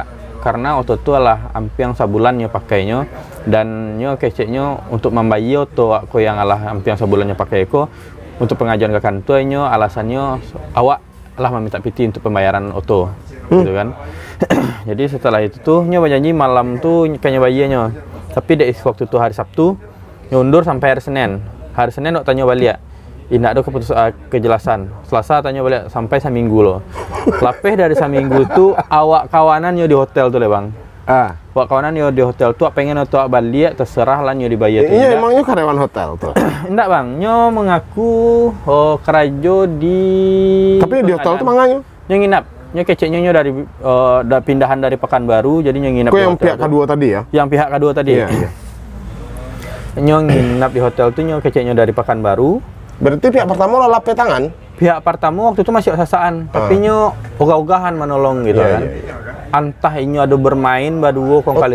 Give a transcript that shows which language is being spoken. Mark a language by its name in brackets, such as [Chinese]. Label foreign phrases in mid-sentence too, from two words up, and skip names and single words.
[Indonesian] Karena auto itu adalah hampir yang sebulan nyo pakainya dan nyo keceknya untuk membayar auto aku yang hampir yang sebulan nyo pakai ko untuk pengajuan ke kantor nyo alasannya awak lah meminta PT untuk pembayaran auto gitu kan. Jadi setelah itu tuh nyo berjanji malam tuh kayaknya bayarnya, tapi dek waktu itu hari Sabtu nyundur sampai hari Senin. Hari Senin dok tanya balik, tidak ada kejelasan. Selasa tanya balik sampai seminggu loh. [Minangkabau] Lapeh dari seminggu tuh awak kawanan nyo di hotel tuh le bang. Awak kawanan nyo di hotel tuh pengen tuh balik terserah lah nyo dibayar. [Indonesian] Iya emangnya karyawan hotel tuh. Enggak bang, nyo mengaku kerajo di. Tapi di hotel tuh manganya? [Minangkabau] Nyo nginap. [Indonesian] Nyo keceknya nyo dari pindahan dari Pekanbaru, jadi nyo nginap. Kok yang pihak kedua tadi ya? Yang pihak kedua tadi. Iya. Nyo nginap di hotel tuh nyo keceknya dari Pekanbaru. Berarti pihak pertama lah lapeh tangan? Pihak pertama waktu itu masih sasaan, tapi nyo ogah-ogahan menolong gitu kan. Entah ini ada bermain baduo kong kali